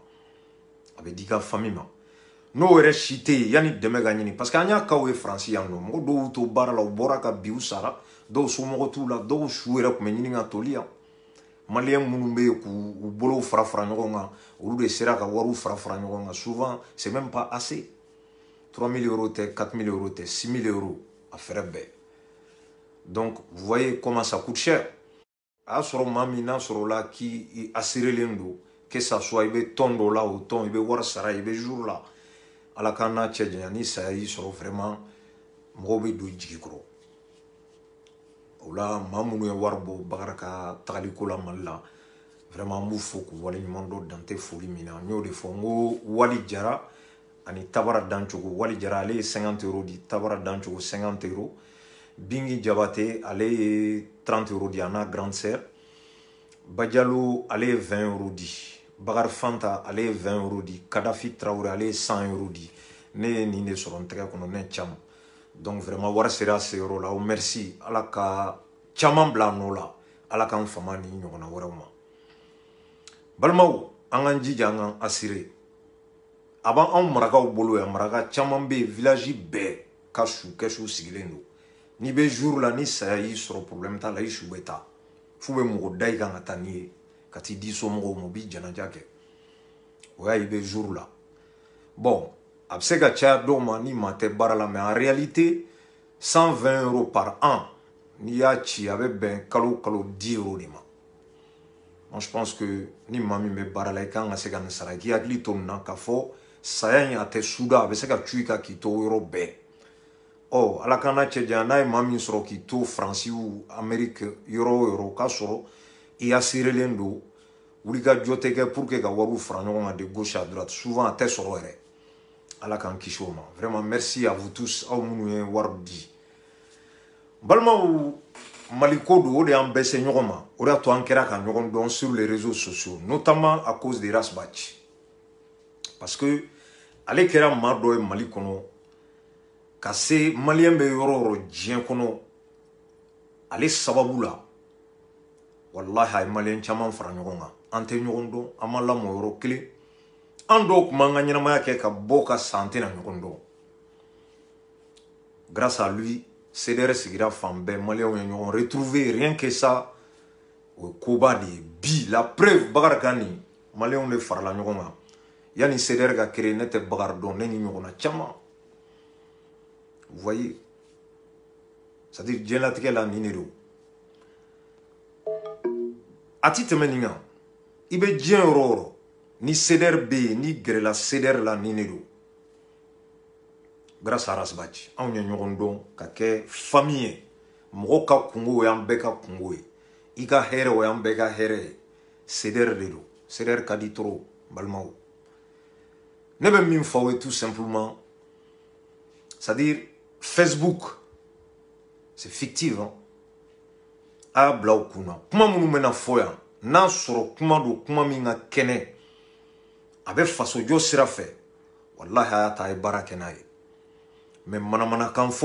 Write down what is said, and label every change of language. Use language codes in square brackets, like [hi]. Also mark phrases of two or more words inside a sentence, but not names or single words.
[bm] ta ka d'i ma a bɛ di ka famille ma n'o yɛrɛ si tɛ yen yanni dɛmɛ ka ɲini [fr] parce que [bm] an y'a kaw ye faransi yan nɔ mɔgɔ dɔw to baara la u bɔra ka bi u sara dɔw somɔgɔ t'u la dɔw su yɛrɛ tun bɛ ɲini ka toli yan maliyɛn minnu bɛ yen k'u bolow fara fara ɲɔgɔn kan olu de sera ka wariw fara fara ɲɔgɔn kan [fr] souvent c'est même pas assez [bm] 3 000 euros tɛ 4 000 euros tɛ 6 000 euros a fɛrɛ bɛɛ [fr] donc vous voyez comment ça coûte cher [bm] a y'a sɔrɔ maa min n'a sɔrɔ la k'i assurelen don [fr] que ça soit [bm] i bɛ tɔn dɔ la o tɔn i bɛ wari sara i bɛ jour la ala k'an n'a cɛ janya ni saya y'i sɔrɔ vraiment mɔgɔw bɛ don jigi kɔrɔ o la maa minnu ye wari bɔ Bakari ka tagaliko la Mali la vraiment an b'u fo k'u waleɲuman dɔn dan tɛ foli min na n y'o de fɔ n ko Wali Jara ani Tabara Dancogo Wali Jara ale ye 50 euros di Tabara Dancogo 50 euros Bingi Jabate ale ye 30 euros di a n'a [fr] grande sœur [bm] Badialo ale ye 20 euros di Bakari Fanta ale ye 20 euros di Kadafi Traoré ale ye 100 euros di ne ye nin de sɔrɔ n tɛgɛ kɔnɔ ne caman [fr] donc vraiment [bm] wari sera se yɔrɔ la o merci ala ka caman bila nɔ la ala k'an fama ni ɲɔgɔnna wɛrɛw ma balimaw an k'an jija an k'an assurer a b'an marakaw bolo yan maraka caman bɛ yen village bɛɛ ka su kɛsu sigilen don n'i bɛ jour la ni saya y'i sɔrɔ problème t'a la i su bɛ taa f'u bɛ mɔgɔ da i kan ka taa n'i ye ka t'i di somɔgɔw ma u b'i janaja kɛ o y'a i bɛ jour la bon a bɛ se ka caya dɔw ma ni maa tɛ baara la [fr] mais en réalité [bm] 120 euros [fr] par an [bm] n'i y'a ci a bɛ bɛn kalo kalo 10 euros de ma [fr] moi je pense que [bm] ni maa min bɛ baara la i kan ka se ka nin sara k'i hakili to nin na k'a fɔ saya in a tɛ suda a bɛ se ka cu i kan k'i to yɔrɔ bɛɛ ɔ ala k'an n'a cɛ janya n'a ye maa min sɔrɔ k'i to faransi [fr] ou amérique [bm] yɔrɔ o yɔrɔ k'a sɔrɔ i assurelen don wuli ka jɔ tɛ kɛ [fr] pour que [bm] ka wariw fara ɲɔgɔn kan [fr] de gauche à droite [bm] souvent a tɛ sɔrɔ yɛrɛ ala k'an kisi o ma vraiment [fr] merci à vous tous [bm] aw minnu ye wari di balimaw Mali ko don o de y'an bɛɛ se ɲɔgɔn ma o de y'a to an kɛra ka ɲɔgɔn dɔn [fr] sur les réseaux sociaux notamment à cause de Rasbach parce que [bm] ale kɛra maa dɔ ye Mali kɔnɔ ka se maliyɛn bɛ yɔrɔ o yɔrɔ diɲɛ kɔnɔ ale sababu la wallahi a ye maliyɛn caman fara ɲɔgɔn kan an tɛ ɲɔgɔn dɔn an ma lamɔ yɔrɔ kelen an dɔw tun b'an ka ɲɛnamaya kɛ ka bɔ ka san tɛna ɲɔgɔn dɔn [fr] grâce à lui [bm] CDR sigira fan bɛɛ maliyɛnw ye ɲɔgɔn [fr] retrouver rien que ça [bm] o ye koba de ye bi [fr] la preuve [bm] Bakari kan nin maliyɛnw de farala ɲɔgɔn kan yanni CDR ka créer ne tɛ Bakari dɔn ne ni ɲɔgɔnna caman [fr] vous voyez c'est-à-dire [bm] diɲɛlatigɛ la nin de don a ti tɛmɛ nin kan i bɛ diɲɛ yɔrɔ o yɔrɔ ni CDR bɛ yen ni gɛrɛla CDR la nin de don [fr] grâce à [bm] Rasbach anw ye ɲɔgɔn dɔn ka kɛ famille ye mɔgɔ ka kungo o y'an bɛɛ ka kungo ye i ka hɛrɛ o y'an bɛɛ ka hɛrɛ ye CDR de don CDR ka di trop balimaw ne bɛ min fɔ aw ye [fr] tout simplement c'est-à-dire Facebook c'est fictif hein [bm] a y'a bila aw kunna kuma minnu bɛna fɔ yan n'a sɔrɔ kuma don kuma min ka kɛnɛ a bɛ fasojɔ sira fɛ wallahi a y'a ta a ye baara kɛ n'a ye mais manamanakan fɔ